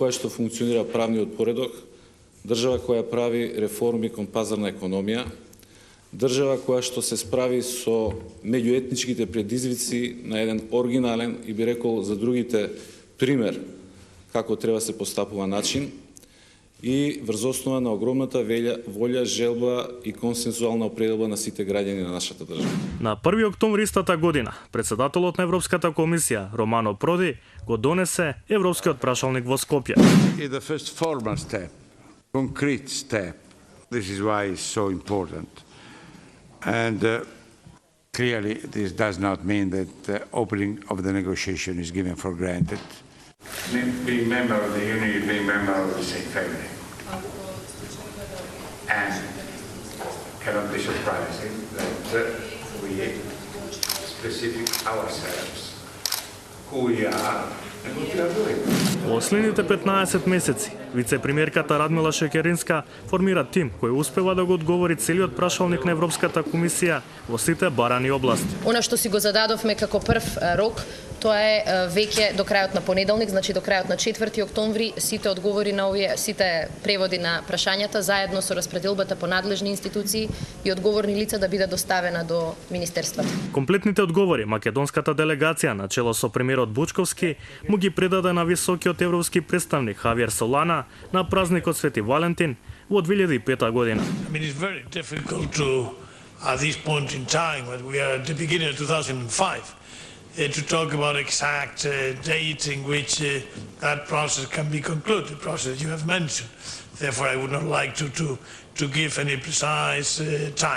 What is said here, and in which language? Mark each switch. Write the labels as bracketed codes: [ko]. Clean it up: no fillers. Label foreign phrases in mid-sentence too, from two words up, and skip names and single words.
[mk] која што функционира правниот поредок, држава која прави реформи кон пазарна економија, држава која што се справи со меѓуетничките предизвици на еден оригинален и би рекол за другите пример како треба се постапува начин и врз основа на огромната волја, желба и консензуална определба на сите граѓани на нашата држава. На 1 октомври истата година, председателот на Европската комисија Романо Проди го донесе европскиот прашалник во Скопје. [en] Is the first formal step, concrete step. This is why it's so important. And clearly this does not mean that the opening of the negotiation is given for granted. Being member of the Union, being member of the same family. And cannot be surprising that we specify ourselves who we are and what we are doing. [mk] Во следните 15 месеци, вице-премиерката Радмила Шекеринска формира тим кој успева да го одговори целиот прашалник на Европската комисија во сите барани области. Она што си го зададовме како прв рок, тоа е веќе до крајот на понеделник, значи до крајот на 4 октомври, сите одговори на овие, сите преводи на прашањата заедно со распределбата по надлежни институции и одговорни лица да биде доставена до министерствата. Комплетните одговори македонската делегација на чело со премиерот Бучковски му ги предаде на високиот европски представник Хавиер Солана на празникот Свети Валентин во 2005 година. [en] I mean, it's very difficult to at this point in time, when we are at the beginning of 2005, to talk about exact date in which that process can be concluded, the process you have mentioned. Therefore, I would not like to give any precise time.